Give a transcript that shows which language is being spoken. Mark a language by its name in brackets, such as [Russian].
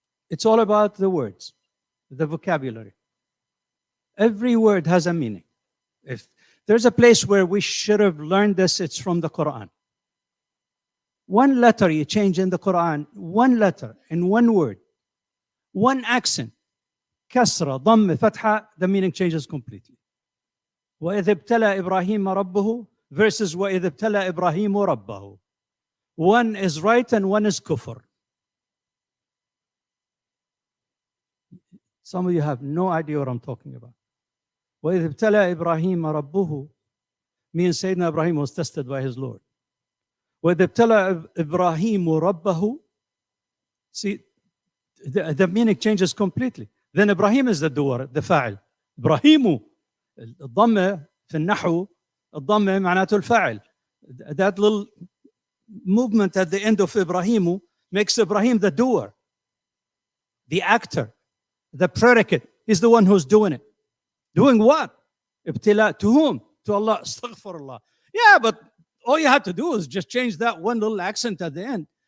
[English] It's all about the words, the vocabulary. Every word has a meaning. If there's a place where we should have learned this, it's from the Quran. One letter you change in the Quran, one letter in one word, one accent, kasra, dhamm, fatha, the meaning changes completely. [Arabic] وَإِذِ ابْتَلَى إِبْرَاهِيمَ رَبُّهُ versus وَإِذِ ابْتَلَى إِبْرَاهِيمُ رَبَّهُ. [English] One is right and one is kufr. Some of you have no idea what I'm talking about. [Arabic] وَإِذْ ابْتَلَى إِبْرَاهِيمَ رَبُّهُ [English] means Sayyidina Ibrahim was tested by his Lord. [Arabic] وَإِذْ ابْتَلَى إِبْرَاهِيمُ رَبَّهُ. [English] See, the meaning changes completely. Then Ibrahim is the doer, the fa'il. [Arabic] إبراهيم. الضمة في النحو الضمة معناته الفاعل. [English] That little movement at the end of Ibrahim makes Ibrahim the doer, the actor, the predicate. He's the one who's doing it. Doing what? Ibtila. To whom? To Allah. Astaghfirullah. Yeah, but all you have to do is just change that one little accent at the end.